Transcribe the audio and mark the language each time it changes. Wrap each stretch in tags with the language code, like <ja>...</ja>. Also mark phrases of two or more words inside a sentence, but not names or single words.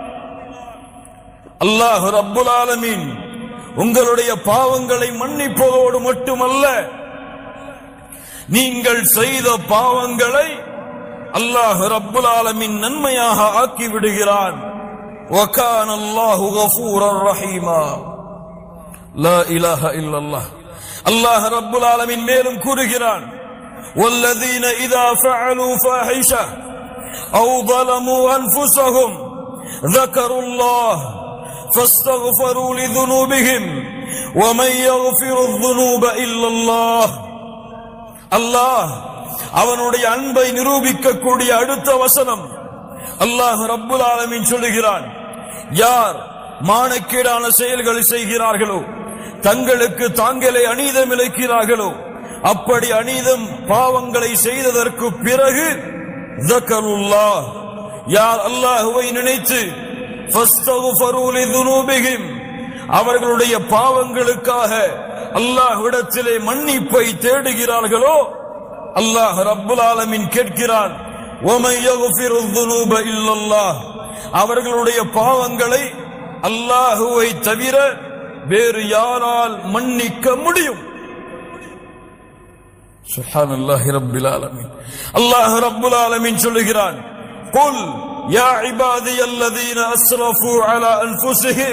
<ta>அல்லாஹ் ரப்புல் ஆலமீன் உங்களுடைய பாவங்களை மன்னிப்பதோடு மட்டுமல்ல, நீங்கள் செய்த பாவங்களை அல்லாஹ் ரப்புல் ஆலமீன் நன்மையாக ஆக்கி விடுகிறான்.</ta> <ar>وكان الله غفورا رحيما. لا إله إلا الله.</ar> <ta>அல்லாஹ் ரப்புல் ஆலமீன் மேலும் கூறுகிறான்,</ta> <ar>والذين إذا فعلوا فاحشة أو ظلموا أنفسهم ذكروا الله فاستغفروا لذنوبهم ومن يغفر الذنوب إلا الله.</ar> <ta>அல்லாஹ் அவனுடைய அன்பை நிரூபிக்கக்கூடிய அடுத்த வசனம். அல்லாஹ் ரப்புல் ஆலமீன் சொல்லுகிறான், யார் மானக்கேடான செயல்களை செய்கிறார்களோ, தங்களுக்கு தாங்களே அநீதம் இழைக்கிறார்களோ, அப்படி அநீதம் பாவங்களை செய்ததற்கு பிறகு ذكرullah, யார் அல்லாஹ்வை நினைத்து</ta> <ar>فاستغفروا لذنوبهم,</ar> <ta>அவர்களுடைய பாவங்களுக்காக அல்லாஹ்விடத்திலே மன்னிப்பை தேடுகிறார்களோ, அல்லாஹ் ரப்புல் ஆலமீன் கேட்கிறான்,</ta> <ar>وَمَن يَغْفِرُ الذُّنُوبَ إِلَّا اللَّهُ,</ar> <ta>அவர்களுடைய பாவங்களை அல்லாஹ்வை தவிர வேறு யாரால் மன்னிக்க முடியும்?</ta> <ar>سبحان الله رب العالمين.</ar> <ta>அல்லாஹ் ரப்புல் ஆலமீன் சொல்லுகிறான்,</ta> <ar>قل يا عبادي الذين أسرفوا على أنفسهم.</ar>